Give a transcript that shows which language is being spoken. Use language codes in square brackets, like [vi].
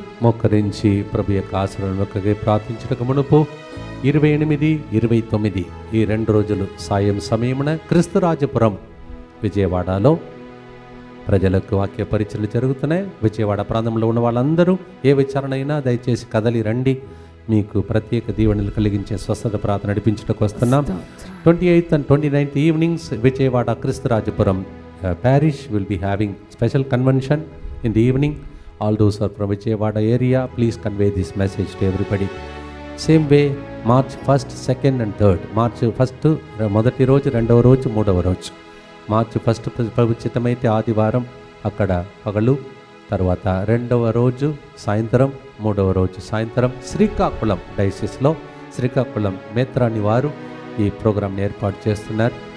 [te] మోకరించి ప్రభు యొక్క ఆశీర్వాదాలకై ప్రార్థించటకు మునుపు 28, 29 ఈ 2 రోజులు సాయం సమయమున క్రీస్తురాజపురం విజయవాడలో ప్రజలకు వాక్య పరిచయలు జరుగుతున్నాయి. విజయవాడ ప్రాంతంలో ఉన్న వాళ్ళందరూ ఏ విచారణ అయినా దయచేసి కదలి రండి. మీకు ప్రత్యేక దీవెనలు కలిగించే స్వస్థత ప్రార్థన నడిపించడానికి వస్తున్నాం. [en] 28th and 29th evenings Vijayawada Kreesturajapuram parish will be having special convention in the evening. All those who are from Vijayawada area, please convey this message to everybody. Same way, March 1st, 2nd and 3rd. [te] March 1st మొదటి రోజు, రెండవ రోజు, మూడవ రోజు. మార్చి 1st ప్రభుత్వమైతే ఆదివారం అక్కడ పగలు, తర్వాత రెండవ రోజు సాయంత్రం, మూడవ రోజు సాయంత్రం శ్రీకాకుళం డైసిస్లో శ్రీకాకుళం మేత్రాని వారు ఈ ప్రోగ్రాంని ఏర్పాటు చేస్తున్నారు.